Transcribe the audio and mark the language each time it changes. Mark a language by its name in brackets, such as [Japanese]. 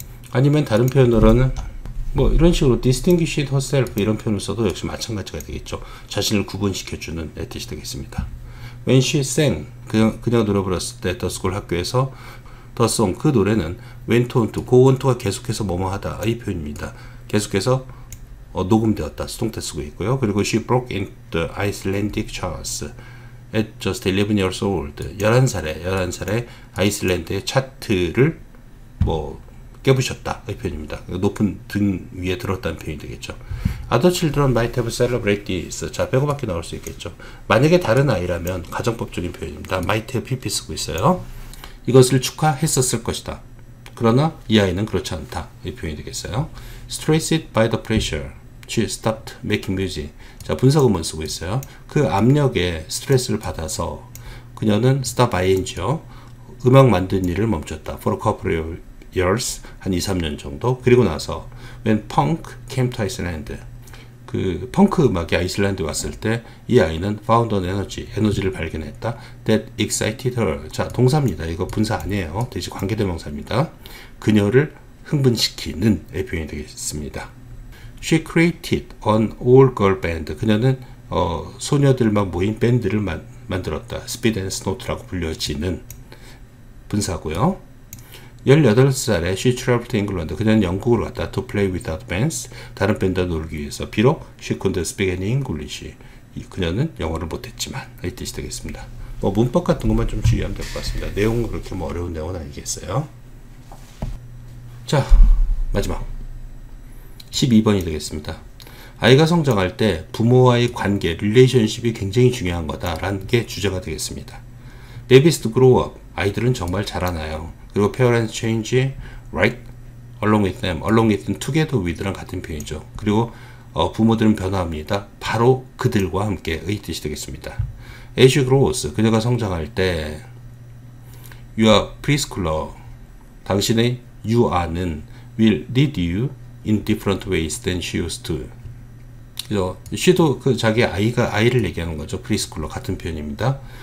[Korean] 아니면 다른 표현으로는 뭐 이런 식으로 [English] distinguished herself [Korean] 이런 표현을 써도 역시 마찬가지가 되겠죠. 자신을 구분시켜주는 의 뜻이 되겠습니다. [English] When she sang, [Korean] 그녀가 노래 불렀을 때 The School 학교에서 The Song, 그 노래는 [English] went on to, go on to [Korean] 가 계속해서 뭐뭐 하다 이 표현입니다. 계속해서 녹음되었다. 수동태 쓰고 있고요. 그리고 [English] she broke into the Icelandic charts at just 11 years old. [Korean] 11살에 아이슬란드의 차트를 뭐 깨부셨다. 이 표현입니다. 높은 등 위에 들었다는 표현이 되겠죠. [English] Other children might have celebrated this. [Korean] 자, 빼고밖에 나올 수 있겠죠. 만약에 다른 아이라면 가정법적인 표현입니다. [English] might have pp [Korean] 쓰고 있어요. 이것을 축하했었을 것이다. 그러나 이 아이는 그렇지 않다. 이 표현이 되겠어요. [English] Stressed by the pressure, she stopped making music. [Korean] 자, 분사구문 쓰고 있어요. 그 압력에 스트레스를 받아서 그녀는 stop ing요. 음악 만든 일을 멈췄다. [English] For a couple of years, [Korean] 한 2-3년 정도. 그리고 나서 [English] when punk came to Iceland, [Korean] 그 펑크 음악이 아이슬란드에 왔을 때 이 아이는 [English] found an energy, [Korean] 에너지를 발견했다. [English] that excited her. [Korean] 자, 동사입니다. 이거 분사 아니에요. 대신 관계대명사입니다. 그녀를 흥분시키는 의 표현이 되겠습니다. [English] She created an all-girl band. [Korean] 그녀는 소녀들만 모인 밴드를 만들었다. Speed and Snow라고 불려지는 분사고요. 18살에 [English] she traveled to England. [Korean] 그녀는 영국으로 갔다. [English] to play without bands. [Korean] 다른 밴드와 놀기 위해서. 비록 [English] she couldn't speak any English. [Korean] 그녀는 영어를 못했지만 이 뜻이 되겠습니다. 뭐 문법 같은 것만 좀 주의하면 될 것 같습니다. 내용은 그렇게 뭐 어려운 내용은 아니겠어요. 자, 마지막 12번이 되겠습니다. 아이가 성장할 때 부모와의 관계, 릴레이션십이 굉장히 중요한 거다라는 게 주제가 되겠습니다. [English] Babies grow up. [Korean] 아이들은 정말 자라나요. 그리고 [English] parents change, right? along with them, along with them, together with랑 [Korean] 같은 표현이죠. 그리고 부모들은 변화합니다. 바로 그들과 함께의 뜻이 되겠습니다. [English] As you grows, [Korean] 그녀가 성장할 때 [English] your preschooler, [Korean] 당신의 [English] you are는 will lead you in different ways than she used to. [Korean] 그래서 she도 그 자기 아이를 얘기하는 거죠. preschooler 같은 표현입니다.